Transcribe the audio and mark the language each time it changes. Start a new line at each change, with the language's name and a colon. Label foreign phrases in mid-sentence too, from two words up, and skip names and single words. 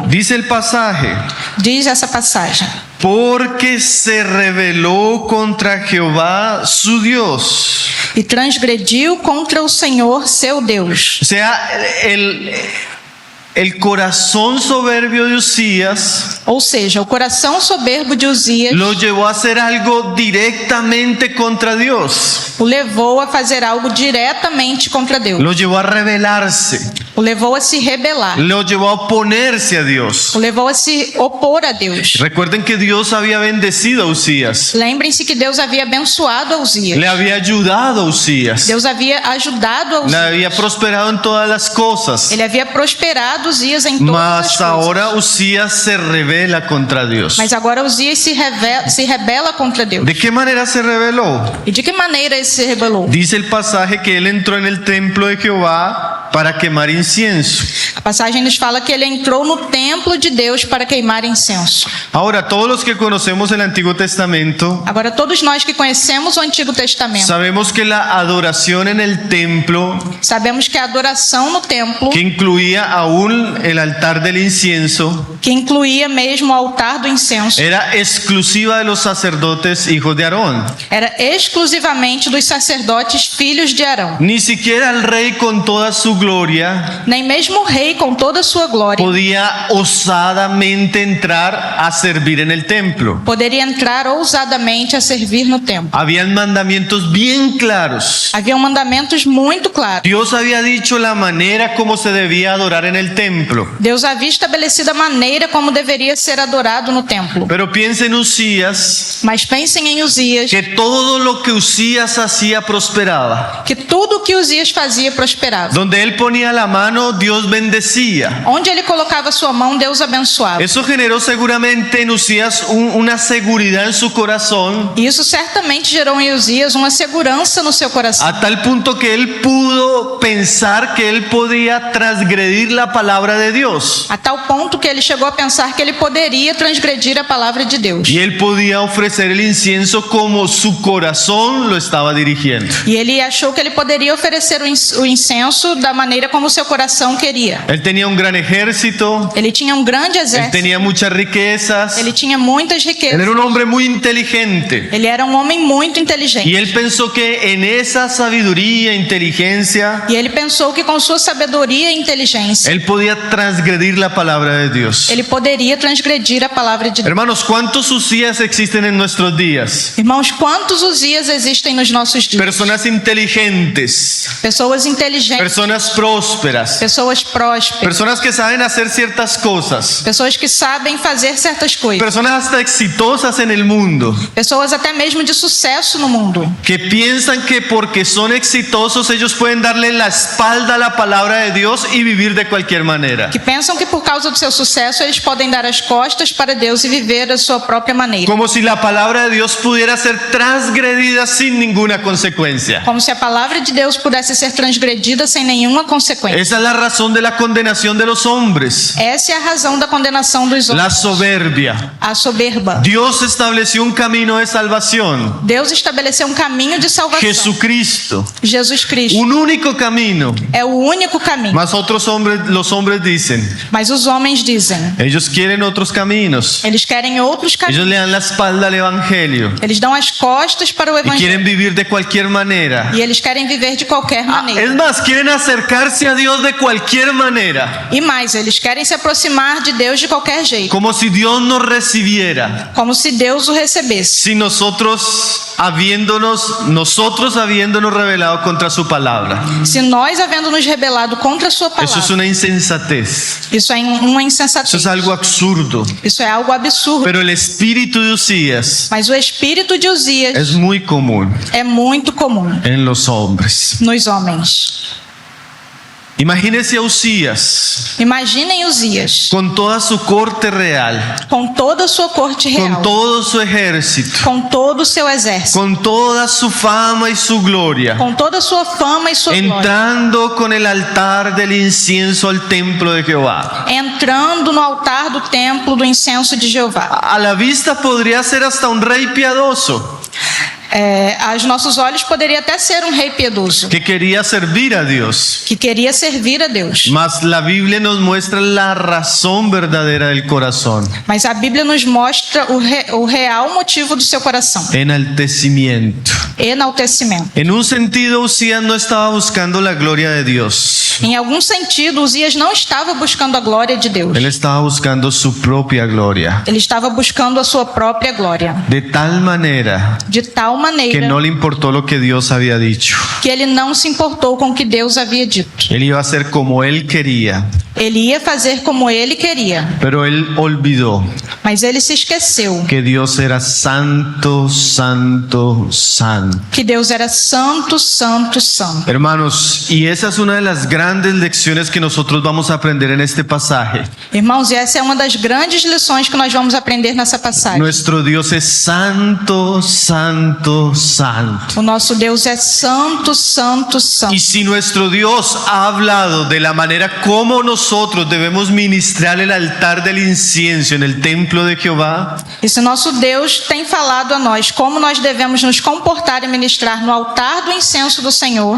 Spanish: Dice el pasaje:
Portuguese: Diz essa passagem:
Spanish: porque se rebeló contra Jehová su Dios.
Portuguese: e transgrediu contra o Senhor seu Deus.
Spanish: O sea, el corazón soberbio de Usías
Portuguese: Ou seja, o coração soberbo de Uzias
Spanish: lo llevó a hacer algo directamente contra Dios.
Portuguese: o levou a fazer algo diretamente contra Deus.
Spanish: Lo llevó a rebelarse.
Portuguese: O levou a se rebelar.
Spanish: Lo llevó a oponerse a Dios.
Portuguese: O levou a se opor a Deus.
Spanish: Recuerden que Dios había bendecido a Usías.
Portuguese: Lembrem-se que Deus havia abençoado a Uzias.
Spanish: Le había ayudado a Usías.
Portuguese: Deus havia ajudado a
Spanish: Le
Portuguese: Uzias.
Spanish: había prosperado en todas las cosas.
Portuguese: Ele havia prosperado Uzias em todas as
Spanish: Mas
Portuguese: coisas.
Spanish: ahora Usías se revela contra Dios.
Portuguese: Mas agora Uzias se rebela contra Deus.
Spanish: ¿De qué manera se rebeló?
Portuguese: E de que maneira ele se rebelou?
Spanish: Dice el pasaje que él entró en el templo de Jehová para quemar incienso.
Portuguese: A passagem nos fala que ele entrou no templo de Deus para queimar incenso.
Spanish: Ahora, todos los que conocemos el Antiguo Testamento,
Portuguese: Agora, todos nós que conhecemos o Antigo Testamento,
Spanish: sabemos que la adoración en el templo,
Portuguese: sabemos que a adoração no templo,
Spanish: que incluía aún el altar del incienso,
Portuguese: que incluía mesmo o altar do incenso,
Spanish: era exclusiva de los sacerdotes hijos de Aarón.
Portuguese: era exclusivamente dos sacerdotes filhos de Arão.
Spanish: Ni siquiera el rey con toda su gloria
Portuguese: Nem mesmo o rei, com toda a sua glória,
Spanish: podía osadamente entrar a servir en el templo.
Portuguese: poderia entrar ousadamente a servir no templo.
Spanish: Habían mandamientos bien claros.
Portuguese: Haviam mandamentos muito claros.
Spanish: Dios había dicho la manera como se debía adorar en el templo.
Portuguese: Deus havia estabelecido a maneira como deveria ser adorado no templo.
Spanish: Pero piensa en Usías,
Portuguese: Mas pensem em Uzias,
Spanish: que todo lo que Usías hacía prosperaba.
Portuguese: que tudo o que Uzias fazia prosperava.
Spanish: Donde él ponía la mano, Dios bendecía.
Portuguese: Onde ele colocava sua mão, Deus abençoava.
Spanish: Eso generó seguramente en Usías una seguridad en su corazón,
Portuguese: E isso certamente gerou em Uzias uma segurança no seu coração,
Spanish: a tal punto que él pudo pensar que él podía transgredir la palabra de Dios.
Portuguese: a tal ponto que ele chegou a pensar que ele poderia transgredir a palavra de Deus.
Spanish: Y él podía ofrecer el incienso como su corazón lo estaba dirigiendo.
Portuguese: E ele achou que ele poderia oferecer o incenso da maneira como o seu coração queria.
Spanish: Él tenía un gran ejército,
Portuguese: Ele tinha um grande
Spanish: él
Portuguese: exército,
Spanish: tenía muchas riquezas,
Portuguese: ele tinha muitas
Spanish: él
Portuguese: riquezas,
Spanish: era un hombre muy inteligente.
Portuguese: ele era um homem muito inteligente.
Spanish: Y él pensó que en esa sabiduría, inteligencia,
Portuguese: E ele pensou que com sua sabedoria e inteligência,
Spanish: él podía transgredir la palabra de Dios.
Portuguese: ele poderia transgredir a palavra de Deus.
Spanish: Hermanos, ¿cuántos Usías existen en nuestros días?
Portuguese: Irmãos, quantos Uzias existem nos nossos dias?
Spanish: Personas inteligentes,
Portuguese: Pessoas inteligentes,
Spanish: personas prósperas,
Portuguese: pessoas prósperas,
Spanish: personas que saben hacer ciertas cosas,
Portuguese: pessoas que sabem fazer certas coisas,
Spanish: personas hasta exitosas en el mundo,
Portuguese: pessoas até mesmo de sucesso no mundo,
Spanish: que piensan que porque son exitosos ellos pueden darle la espalda a la palabra de Dios y vivir de cualquier manera.
Portuguese: que pensam que por causa do seu sucesso eles podem dar as costas para Deus e viver da sua própria maneira.
Spanish: Como si la palabra de Dios pudiera ser transgredida sin ninguna consecuencia.
Portuguese: Como se a palavra de Deus pudesse ser transgredida sem nenhuma consequência.
Spanish: Esa es la razón de la condenación de los hombres.
Portuguese: Essa é a razão da condenação dos
Spanish: La
Portuguese: homens,
Spanish: soberbia.
Portuguese: a soberba.
Spanish: Dios estableció un camino de salvación.
Portuguese: Deus estabeleceu um caminho de salvação.
Spanish: Jesucristo.
Portuguese: Jesus Cristo
Spanish: Un único camino.
Portuguese: é o único caminho.
Spanish: Mas los hombres dicen,
Portuguese: Mas os homens dizem,
Spanish: ellos quieren otros caminos.
Portuguese: eles querem outros
Spanish: Ellos
Portuguese: caminhos.
Spanish: le dan la espalda al evangelio
Portuguese: Eles dão as costas para o
Spanish: y
Portuguese: evangelho.
Spanish: quieren vivir de cualquier manera.
Portuguese: E eles querem viver de qualquer
Spanish: Es
Portuguese: maneira.
Spanish: más, quieren acercarse a Dios de cualquier manera,
Portuguese: E mais, eles querem se aproximar de Deus de qualquer jeito.
Spanish: como si Dios nos recibiera.
Portuguese: Como se Deus o recebesse.
Spanish: Si nosotros habiéndonos revelado contra su palabra.
Portuguese: Se nós, havendo nos rebelado contra a sua
Spanish: Eso es
Portuguese: palavra,
Spanish: una insensatez.
Portuguese: isso é uma
Spanish: Eso
Portuguese: insensatez.
Spanish: es algo absurdo.
Portuguese: Isso é algo absurdo.
Spanish: Pero el espíritu de Usías
Portuguese: Mas o espírito de Uzias
Spanish: es muy común
Portuguese: é muito comum
Spanish: en los hombres.
Portuguese: nos homens.
Spanish: Imagínese a Usías
Portuguese: Imaginem Uzias
Spanish: con toda su corte real,
Portuguese: com toda a sua corte real,
Spanish: con todo su ejército,
Portuguese: com todo o seu exército,
Spanish: con toda su fama y su gloria,
Portuguese: com toda a sua fama e sua glória,
Spanish: entrando con el altar del incienso al templo de Jehová.
Portuguese: entrando no altar do templo do incenso de Jeová.
Spanish: A la vista podría ser hasta un rey piadoso
Portuguese: Aos nossos olhos poderia até ser um rei piedoso
Spanish: que quería servir a Dios.
Portuguese: que queria servir a Deus.
Spanish: Mas la Biblia nos muestra la razón verdadera del corazón.
Portuguese: Mas a Bíblia nos mostra o real motivo do seu coração:
Spanish: Enaltecimiento.
Portuguese: enaltecimento.
Spanish: En un sentido, Usías no estaba buscando la gloria de Dios.
Portuguese: Em algum sentido, Uzias não estava buscando a glória de Deus.
Spanish: Él estaba buscando su propia gloria.
Portuguese: Ele estava buscando a sua própria glória.
Spanish: De tal manera
Portuguese: De tal
Spanish: que
Portuguese: maneira
Spanish: no le importó lo que Dios había dicho.
Portuguese: que ele não se importou com o que Deus havia dito.
Spanish: Él iba a hacer como él quería.
Portuguese: Ele ia fazer como ele queria.
Spanish: Pero él olvidó
Portuguese: Mas ele se esqueceu
Spanish: que Dios era santo, santo, santo.
Portuguese: que Deus era santo, santo, santo.
Spanish: Hermanos, y esa es una de las grandes grandes lecciones que nosotros vamos a aprender en este pasaje.
Portuguese: Irmãos, e essa é uma das grandes lições que nós vamos aprender nessa passagem.
Spanish: Nuestro Dios es santo, santo, santo.
Portuguese: O nosso Deus é santo, santo, santo.
Spanish: Y si nuestro Dios ha hablado de la manera como nosotros debemos ministrar el altar del incienso en el templo de Jehová,
Portuguese: E se nosso Deus tem falado a nós como nós devemos nos comportar e ministrar no altar do incenso do Senhor,